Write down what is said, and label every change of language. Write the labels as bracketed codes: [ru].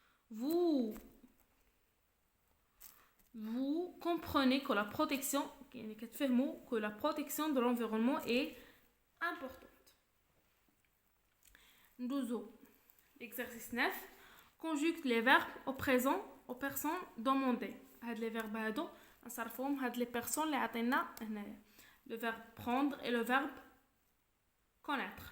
[fr] Vous comprenez que la protection de l'environnement est importante. [ar] ندوزو [fr] l'exercice 9. Conjugue les verbes au présent aux personnes demandées. [ar] هاد [fr] les verbes [ar] هادو نصرفوهم هاد [fr] les personnes [ar] اللي عطينا هنايا. [fr] Le verbe prendre et le verbe connaître.